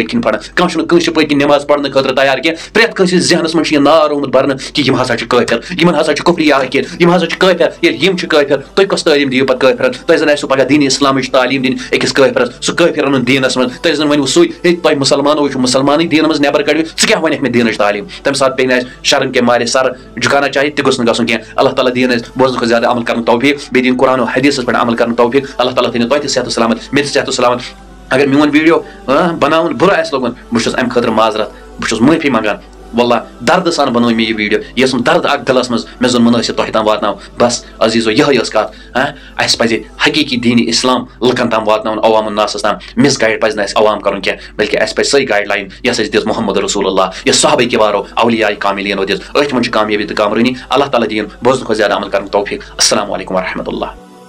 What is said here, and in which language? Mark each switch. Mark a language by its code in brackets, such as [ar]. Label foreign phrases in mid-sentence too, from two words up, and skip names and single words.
[ks] کِنۍ پران کانٛہہ چھُنہٕ کٲنٛسہِ پٔتۍ کِنۍ نٮ۪ماز پرنہٕ خٲطرٕ تیار کینٛہہ پرٛٮ۪تھ کٲنٛسہِ ذہنس منٛز چھُ یہِ نار آمُت برنہٕ کہِ یِم ہسا چھِ کٲفِر یِمن ہسا چھِ کُفری عقیٖدٕ یِم ہسا چھِ کٲفِر ییٚلہِ یِم چھِ کٲفِر تُہۍ کۄس تعلیٖم دِیِو پتہٕ کٲفرن تۄہہِ زن آسِوٕ پگاہ دیٖنِ اسلامٕچ تعلیٖم دِنۍ أکِس کٲفرس سُہ کٲفِر اَنُن دیٖنس منٛز تۄہہِ زن ؤنِو سُے ہے تۄہہِ مُسلمانو چھُ مُسلمانٕے دیٖنہٕ منٛز نٮ۪بر کڑِو ژٕ کیاہ وَنکھ مےٚ دیٖنٕچ تعلیٖم تمہِ ساتہٕ پیٚیہِ نہٕ اَسہِ [ur] شرم کے مارے سر جُکانا چاہیے [ks] تہِ گوٚژھ نہٕ گژھُن کینٛہہ اللہ تعالیٰ دِیِن اَسہِ بوزنہٕ کھۄتہٕ زیادٕ عمل کرنُک توفیٖق بیٚیہِ دِیِن قرآن و حدیٖثس پٮ۪ٹھ عمل کرنُک توفیٖق اللہ تعالیٰ تھٲینو تۄہہِ تہِ صحت و سلامت مےٚ تہِ صحت و سلامت اگر میون ویٖڈیو بناوُن بُرٕ آسہِ لوٚگمُت بہٕ چھُس امہِ خٲطرٕ معذرت بہٕ چھُس معٲفی منٛگان واللہ دردٕ سان بنٲو مےٚ یہِ ویٖڈیو یہِ ٲسٕم درد اکھ دِلس منٛز مےٚ زن مُنٲسِب تۄہہِ تام واتناو بس عزیٖزو یِہے ٲس کتھ اَسہِ پزِ حقیٖقی دیٖنِ اسلام لُکن تام واتناوُن عوام الناسس تام مِس گایڈ پزِ نہٕ اَسہِ عوام کرُن کینٛہہ بلکہِ اَسہِ پزِ سۄے [en] guide line [ks] یۄس اَسہِ دِژ محمد رسول اللہ یۄس صحابہ کِبارو اولیاء کاملینو دِژ أتھۍ منٛز چھِ کامیٲبی تہٕ کامرٲنی اللہ تعالیٰ دِیِن بوزنہٕ کھۄتہٕ زیادٕ عمل کرنُک توفیٖق [ar] السلام علیکم ورحمۃ اللہ